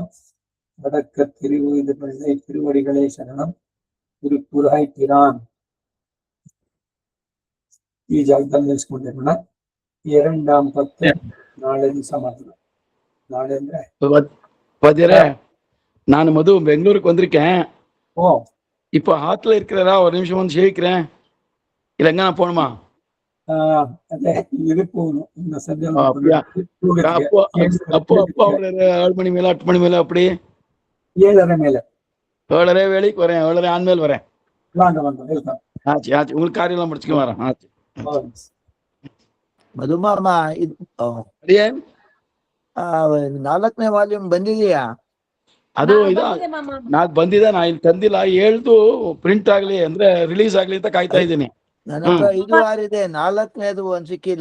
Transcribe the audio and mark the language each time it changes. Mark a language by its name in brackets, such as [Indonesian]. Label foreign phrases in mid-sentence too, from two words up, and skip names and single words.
[Kannada] ಅದಕ್ಕೆ [Tamil] திருவடிகளே சரணம் [Kannada] ಪುರಹಿರಾನ್ ಈ ಜಾಗದಲ್ಲಿ ನಿಲ್ಸ್ಕೊಂಡಿರೋಣ. [Tamil] இரண்டாம் பத்து [Kannada] ನಾಳೆ ದಿವಸ ಮಾತ್ರ. ನಾಳೆ ಅಂದ್ರೆ [Tamil] நான் மது பெங்களூருக்கு வந்திருக்கேன். ஓ இப்போ ஆத்துல இருக்கிறதா ஒரு நிமிஷம் வந்து சேவிக்கிறேன். இல்ல எங்க நான் போகணுமா? [Kannada] ಅದೇ ಇದಕ್ಕೆ [Tamil] போகணும். இந்த சந்தியா அப்போ 7 மணி மேல 8 மணி மேல அப்படி 7:30 மேல 7:30 வேலைக்கு வரேன். 7:30 ஆன்மேல் வரேன். வாங்க வெல்கம். ஆச்சு உங்களுக்கு காரியம் எல்லாம் முடிச்சுக்க வரேன். ஆச்சு [Kannada] ಮಧುಮಾಮ ಅದೇ 4ನೇ ವಾಲ್ಯೂಮ್ ಬಂದಿದೆಯಾ? ಅದು ನಾಲ್ಕು ಬಂದಿದೆ. ನಾ ಇಲ್ಲಿ ತಂದಿಲ್ಲ. 7ದು ಪ್ರಿಂಟ್ ಆಗ್ಲಿ ಅಂದ್ರೆ ರಿಲೀಸ್ ಆಗ್ಲಿ ಅಂತ ಕಾಯ್ತಾ ಇದ್ದೀನಿ. ನನ್ನ ಹತ್ರ 5 6 ಇದೆ. 4ನೇದು ಒಂದ್ ಸಿಕ್ಕಿಲ್ಲ.